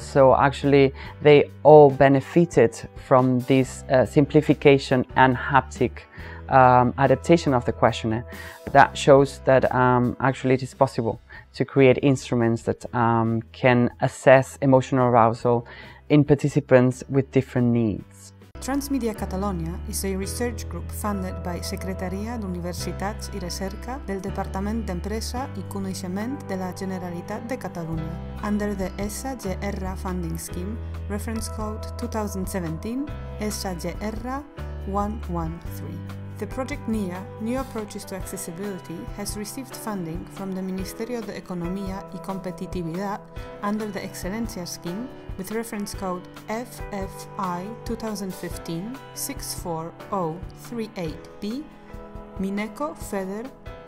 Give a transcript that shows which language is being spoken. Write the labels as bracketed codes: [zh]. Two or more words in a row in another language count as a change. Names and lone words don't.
[en] So actually they all benefited from this simplification and haptic adaptation of the questionnaire. That shows that actually it is possible to create instruments that can assess emotional arousal in participants with different needs. Transmedia Catalonia is a research group funded by Secretaria d'Universitats i Recerca del Departament d'Empresa i Coneixement de la Generalitat de Catalunya under the SAGR funding scheme, reference code 2017 SAGR 113. The project NEA, New Approaches to Accessibility, has received funding from the Ministerio de Economía y Competitividad under the Excelencia scheme with reference code FFI 2015-64038B, Mineco FEDER UE.